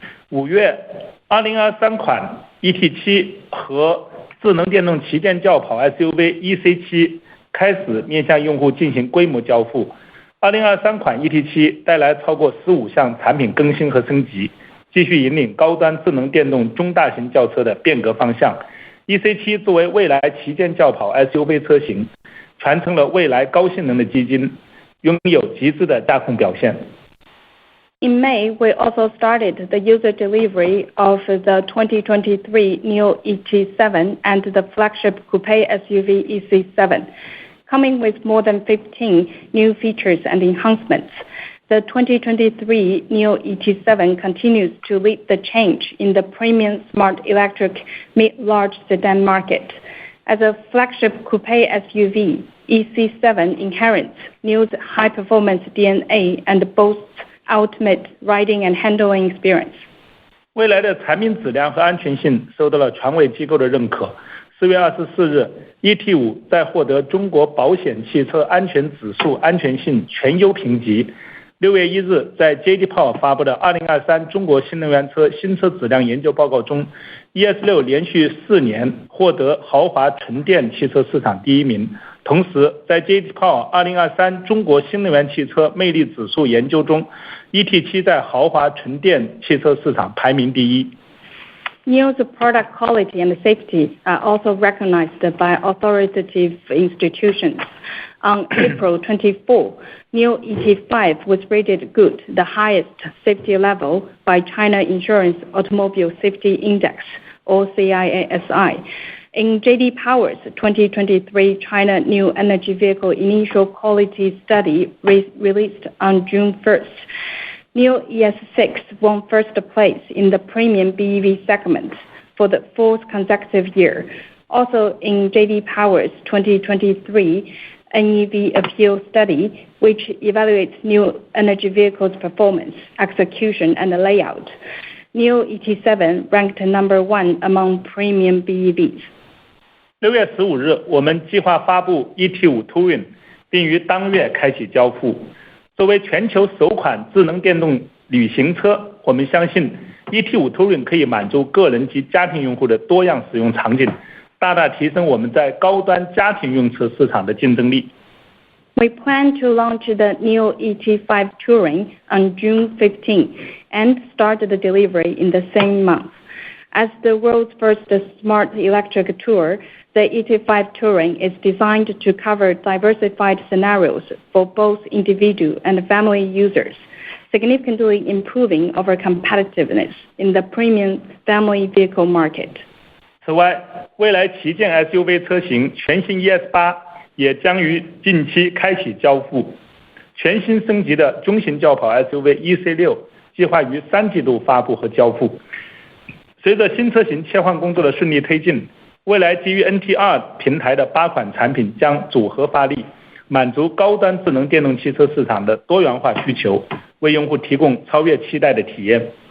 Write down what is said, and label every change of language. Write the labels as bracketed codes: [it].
[zh] 5月，2023款 ET7 和智能电动旗舰轿跑 SUV EC7 开始面向用户进行规模交付。 2023款 ET7 带来超过15项产品更新和升级，继续引领高端智能电动中大型轿车的变革方向。 EC7 作为未来旗舰轿跑 SUV 车型，传承了未来高性能的基因，拥有极致的驾控表现。 [en] In May, we also started the user delivery of the 2023 NIO ET7 and the flagship coupe SUV EC7, coming with more than 15 new features and enhancements. The 2023 NIO ET7 continues to lead the change in the premium smart electric mid-large sedan market. As a flagship coupe SUV, EC7 inherits NIO's high-performance DNA and boasts ultimate riding and handling experience. [zh] 未来的产品质量和安全性受到了权威机构的认可。 4月24日 ，ET5 在获得中国保险汽车安全指数安全性全优评级。 6月1日，在 JD Power 发布的2023中国新能源车新车质量研究报告中 ，ES6 连续4年获得豪华纯电汽车市场第1名。同时，在 JD Power 2023中国新能源汽车魅力指数研究中 ，ET7 在豪华纯电汽车市场排名第1。 [en] NIO's product quality and safety are also recognized by authoritative institutions. On April 24, NIO ET5 was rated good, the highest safety level by China Insurance Automobile Safety Index, or CIASI. In JD Power's 2023 China New Energy Vehicle Initial Quality Study released on June 1st, NIO ES6 won first place in the premium BEV segment for the fourth consecutive year. Also in JD Power's 2023 NEV Appeal Study, which evaluates new energy vehicles' performance, execution, and layout, NIO ET7 ranked number 1 among premium BEVs. [zh] 6月15日，我们计划发布 ET5 Touring， 并于当月开启交付。作为全球首款智能电动旅行车，我们相信 ET5 Touring 可以满足个人及家庭用户的多样使用场景，大大提升我们在高端家庭用车市场的竞争力。 [en] We plan to launch the NIO ET5 Touring on June 15 and start the delivery in the same month. As the world's first smart electric tour, the ET5 Touring is designed to cover diversified scenarios for both individual and family users, significantly improving our competitiveness in the premium family vehicle market. [zh] 此外，未来旗舰 SUV 车型全新 ES8 也将于近期开启交付。全新升级的中型轿跑 SUV EC6 计划于3季度发布和交付。随着新车型切换工作的顺利推进，未来基于 NT2 平台的8款产品将组合发力，满足高端智能电动汽车市场的多元化需求，为用户提供超越期待的体验。